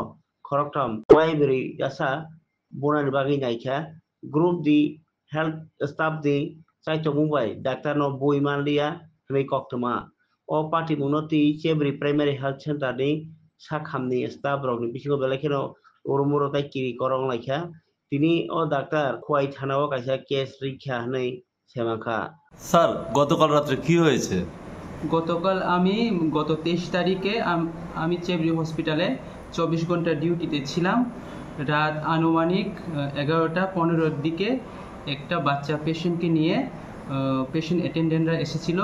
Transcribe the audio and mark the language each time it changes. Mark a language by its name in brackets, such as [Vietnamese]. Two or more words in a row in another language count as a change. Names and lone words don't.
[Kok Borok] Khoroktam primary jasa bonar bagi naikha group di [English] health staff [Kok Borok] di sai chomungbai doctor no boi manlia rei koktoma o party munoti chebri [English] primary health center [Kok Borok] ni sakhamni staff rok ni bisingo belakeno urumuro tai kiri korong laikha tini o doctor khwai thanao kaisa case rikha nei semangkha [Bangla] স্যার গতকাল রাত্রে কি হয়েছে? গতকাল গত 23 তারিখে আমি চেবরি হসপিটালে 24 ঘন্টা ডিউটিতে ছিলাম। রাত আনুমানিক 11টা 15-র দিকে একটা বাচ্চা পেশেন্টকে নিয়ে [English] patient attendants [Bangla] এসেছিল।